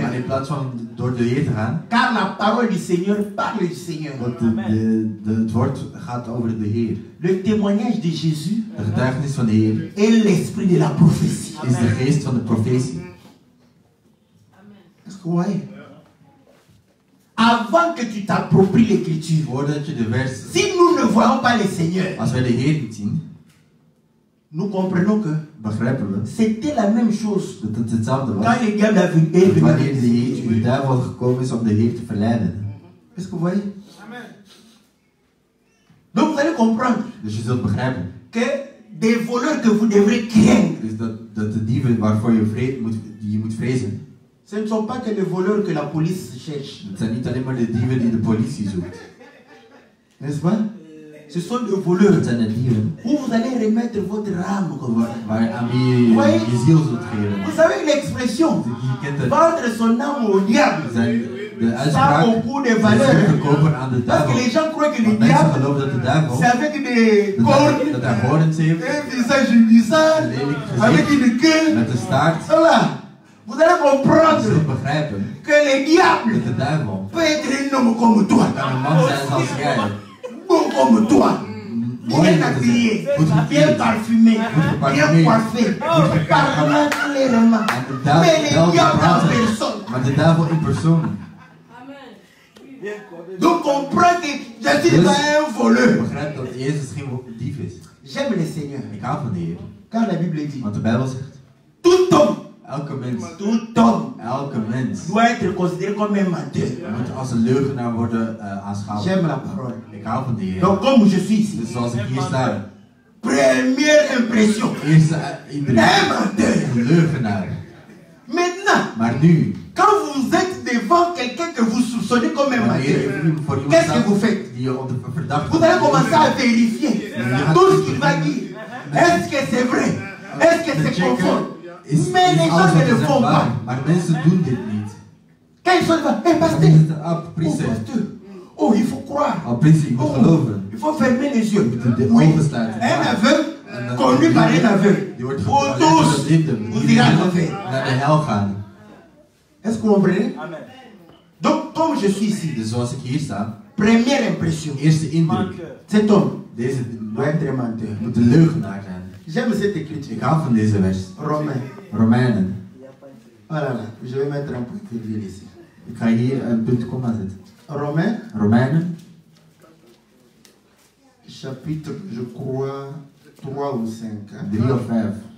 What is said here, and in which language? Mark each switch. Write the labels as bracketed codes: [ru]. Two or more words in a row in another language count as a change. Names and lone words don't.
[nl] Maar in plaats van door de Heer te gaan, [fr] Car la parole du Seigneur parle du Seigneur. [nl] want het woord gaat over de Heer. [fr] Le témoignage de Jésus [nl] De getuigenis van de Heer [fr] est l'esprit de la prophétie. [nl] is de geest van de profetie. [fr] Est-ce que vous voyez? Avant que tu t'appropries l'écriture, [nl] Voordat je de vers, [fr] si nous ne voyons pas le Seigneur, [nl] als wij de Heer niet zien, [fr] nous comprenons que [nl] begrijpen we [fr] c'était la même chose [nl] dat het hetzelfde was. [fr] quand le diable est venu. [nl] Wanneer de duivel gekomen is om de Heer te verleiden. [fr] Est-ce que vous voyez? Donc vous allez comprendre [nl] Dus je zult begrijpen. [fr] que des voleurs que vous devrez craindre, [nl] Dus dat de dieven waarvoor je moet vrezen, [fr] ce ne sont pas que les voleurs que la police cherche. [nl] het zijn niet alleen maar de dieven die de politie zoekt. [fr] N'est-ce pas? Ce sont des voleurs [nl] Het zijn de dieven [fr] où vous allez remettre votre âme. [nl] aan wie je ziel zult geven. [fr] Vous savez l'expression [nl] Je kent het. [fr] vendre son âme au diable. [nl] Zijn de [fr] Ça a [nl] uitspraak [fr] beaucoup de [nl] is [fr] valeur. [nl] verkopen aan de [fr] Parce que [nl] duivel. [fr] les gens croient que le [nl] Want mensen [fr] diable, [nl] geloven dat de duivel [fr] c'est avec des cornes, [nl] dat hij horens heeft, [fr] un visage bizarre, avec une queue. [nl] met een staart. [fr] Voilà. Vous allez [nl] Je [fr] comprendre [nl] zult begrijpen [fr] que le diable [nl] dat de duivel [fr] peut être un homme comme toi. [nl] kan een man zijn zoals jij. [fr] Bon comme toi. [nl] Mooi [fr] Bien [nl] om te [fr] habillé, [nl] zijn. Goed [fr] bien [nl] gekleed. [fr] parfumé, bien coiffé, parlant clairement. [nl] En de [fr] Mais le [nl] duivel [fr] diable en [nl] praten. [fr] personne. [nl] Maar de duivel in persoon. [fr] Donc comprends que Jésus n'est pas un voleur. [nl] Begrijp dat Jezus geen dief is. [fr] J'aime le Seigneur. [nl] Ik hou van de Heer. [fr] Car la Bible dit, [nl] Want de Bijbel zegt, [fr] tout homme [nl] elke mens [fr] doit être considéré comme un menteur. [nl] moet als een leugenaar worden aanschouwd. [fr] J'aime la parole. [nl] Ik hou van de Heer. [fr] Donc comme je suis ici, [nl] Dus zoals ik hier sta, [fr] première impression, [nl] eerste indruk, [fr] un menteur. [nl] een leugenaar. [fr] Maintenant, [nl] Maar nu, [fr] quand vous êtes devant quelqu'un que vous soupçonnez comme un [nl] wanneer [fr] menteur, [nl] je voor iemand [fr] qu'est-ce que [nl] staat [fr] vous faites? [nl] die je onder verdacht [fr] Vous allez commencer à vérifier tout ce qu'il va dire. Est-ce que c'est vrai? Est-ce que c'est conforme? Mais les gens ne le font pas. [nl] Maar mensen doen dit niet. [fr] Quand ils sont devant, hé pasteur, [nl] Dan is het, oh priester. [fr] pasteur, oh il faut croire, [nl] Priester, je moet geloven. [fr] il faut fermer les yeux. [nl] Je moet de [fr] Oui, [nl] ogen sluiten. [fr] un aveugle conduit par un aveugle. [nl] Die wordt [fr] Pour [nl] geleid [fr] tous, [nl] door de blinden. [fr] vous [nl] Die [fr] irez en [nl] willen [fr] enfer. [nl] naar de hel gaan. [fr] Est-ce que vous comprenez? Donc, comme je suis ici, [nl] Dus zoals ik hier sta, [fr] première impression, [nl] eerste indruk. [fr] cet homme [nl] Deze [fr] doit être un menteur. [nl] moet een leugenaar zijn. [fr] J'aime cette écriture. [nl] Ik hou van deze vers. [fr] Romains. [nl] Romeinen. [fr] Oh là là, je vais mettre un point virgule ici. [nl] Ik ga hier een punt komma zetten. [fr] Romains, [nl] Romeinen, [fr] chapitre, je crois, 3 ou 5. Hein? [nl] 3 of 5.